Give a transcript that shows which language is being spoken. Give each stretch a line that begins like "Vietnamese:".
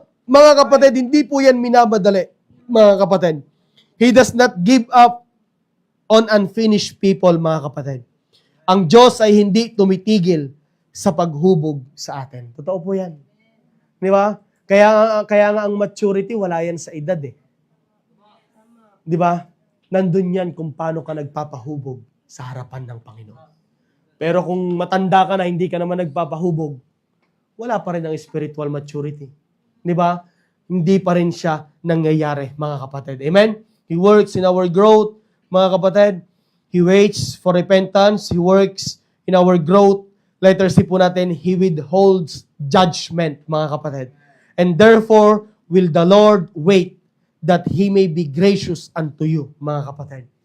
Filipino: Mga kapatid, hindi po yan minamadali, mga kapatid.
English: He does not give up on unfinished people,
Filipino: mga kapatid. Ang Diyos ay hindi tumitigil sa paghubog sa atin. Totoo po yan. Di ba? Kaya nga ang maturity, wala yan sa edad Di ba? Nandun yan kung paano ka nagpapahubog sa harapan ng Panginoon. Pero kung matanda ka na, hindi ka naman nagpapahubog, wala pa rin ang spiritual maturity. Di ba? Hindi pa rin siya nangyayari, mga kapatid. Amen?
English: He works in our growth,
Filipino: mga kapatid.
English: He waits for repentance. He works in our growth Letter C
Filipino: po natin,
English: He withholds judgment,
Filipino: mga kapatid.
English: And therefore, will the Lord wait that He may be gracious unto you,
Filipino: mga kapatid.